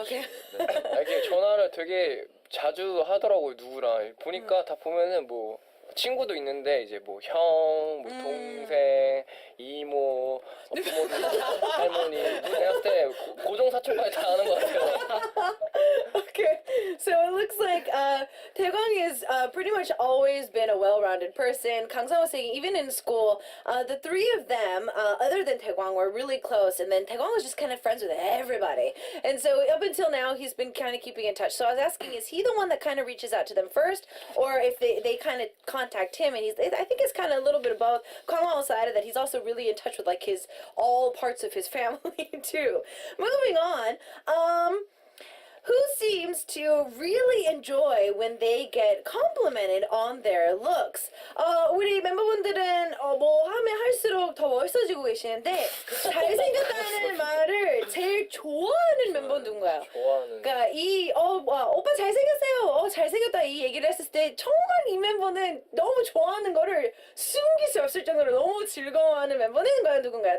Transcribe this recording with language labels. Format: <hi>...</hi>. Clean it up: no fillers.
<ko>오케이. 이게 전화를 되게 자주 하더라고요, 누구랑. 보니까 다 보면은 뭐, 친구도 있는데, 이제 뭐, 형, 뭐, 동생, 이모, 부모님, 할머니. 내가 봤을 때 고정사촌까지 다 아는 것 같아요.</ko> <en>Okay, so it looks like Taegwang is pretty much always been a well-rounded person. Kang-sang was saying even in school, the three of them, other than Taegwang, were really close, and then Taegwang was just kind of friends with everybody. And so up until now, he's been kind of keeping in touch. So I was asking, is he the one that kind of reaches out to them first, or if they kind of contact him? And I think it's kind of a little bit of both. Kang-won side of that, he's also really in touch with like all parts of his family too. Moving on, who seems to really enjoy when they get complimented on their looks?</en> <ko>우리 멤버분들은 뭐 하면 할수록 더 멋있어지고 계시는데 잘생겼다는 말을 제일 좋아하는 멤버는 누군가요? 좋아하는. 그러니까 오빠 잘생겼어요. 잘생겼다 이 얘기를 했을 때 정말 이 멤버는 너무 좋아하는 거를 숨길 수 없을 정도로 너무 즐거워하는 멤버는 누군가요?</ko>